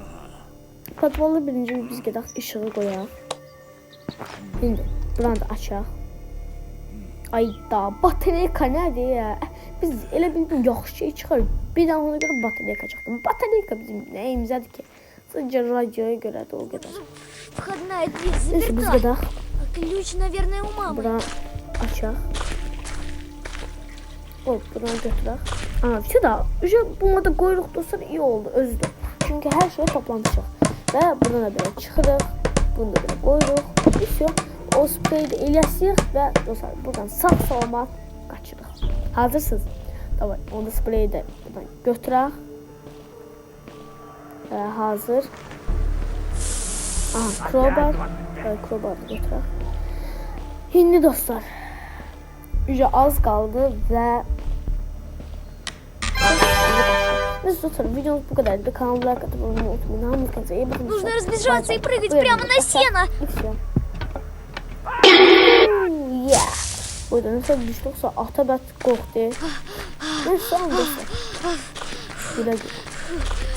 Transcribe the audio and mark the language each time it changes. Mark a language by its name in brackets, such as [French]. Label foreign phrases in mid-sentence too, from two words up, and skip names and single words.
[Azerbaijani] Padvalı birinci biz gedək işığı qoyaq. Şimdi buranı da açaq. Ayda batarya nədir ya? Biz elə bildik yaxşı şey çıxar. Bir daha ona görə batareyka çıxdı. Batareyka bizim nəyimizədir ki? Sadəcə radioya görədir o qədər. [Russian] Входная дверь [Azerbaijani] Neyse biz [Russian] заперта. [Azerbaijani] gedək. [Russian] А ключ, наверное, у мамы. [Azerbaijani] Bura açaq. Hop, buradan götürək. Aa, bir daha. Buna da qoyuruq dostlar, [Turkish] iyi oldu, [Azerbaijani] özüdür. Çünki hər şey toplanacaq. Və buradan da belə çıxırıq. Bunu da belə qoyuruq. Все. O spreyi də eləsirik və dostlar buradan sağ-salamat qaçırıq. Hazırsınız? Davay, onda spreyi də buradan götürək. Hazır. Aha, crowbar. Crowbar'ı götürək. Şimdi dostlar. Az qaldı və neyse dostlar, videomuz [Turkish] bu kadardı. Kanalıma like atıp abone olmayı unutmayın. [Russian] Нужно разбежаться и прыгать прямо на сено. И все. [Azerbaijani] Burada nasıl düştükse Atabət qorxdu. [Turkish] Neyse, dostlar. Güle güle.